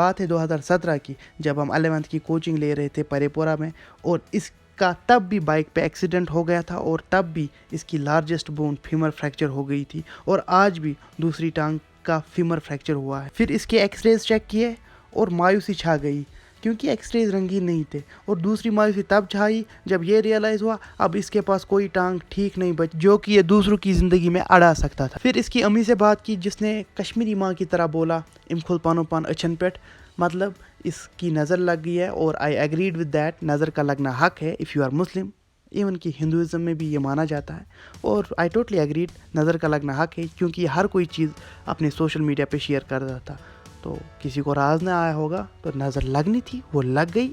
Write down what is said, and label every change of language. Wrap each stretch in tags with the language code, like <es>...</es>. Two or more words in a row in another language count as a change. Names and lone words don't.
<hi>बात है 2017 की, जब हम 11th की कोचिंग ले रहे थे परेपोरा में और का तब भी बाइक पे एक्सीडेंट हो गया था और तब भी इसकी</hi> <en>largest bone femur fracture</en> <hi>हो गई थी और आज भी दूसरी टांग का फीमर फ्रैक्चर हुआ है। फिर इसके एक्सरेज चेक किए और मायूसी छा गई क्योंकि एक्सरेज रंगीन नहीं थे, और दूसरी मायूसी तब छाई जब ये रियलाइज़ हुआ अब इसके पास कोई टांग ठीक नहीं बच जो कि ये दूसरों की ज़िंदगी में अड़ा सकता था। फिर इसकी अम्मी से बात की जिसने कश्मीरी माँ की तरह बोला</hi> <ks>इमखुल पानो पान अछन पेट,</ks> <hi>मतलब इसकी नज़र लग गई है और</hi> <en>I agreed with that.</en> <hi>नज़र का लगना हक है</hi> <en>if you are Muslim,</en> <hi>इवन कि हिंदुज़म में भी ये माना जाता है और</hi> <en>I totally agreed,</en> <hi>नज़र का लगना हक है क्योंकि हर कोई चीज़ अपने</hi> <en>social media</en> <hi>पे शेयर कर रहा था। तो किसी को राज ना आया होगा तो नज़र लगनी थी, वो लग गई।</hi>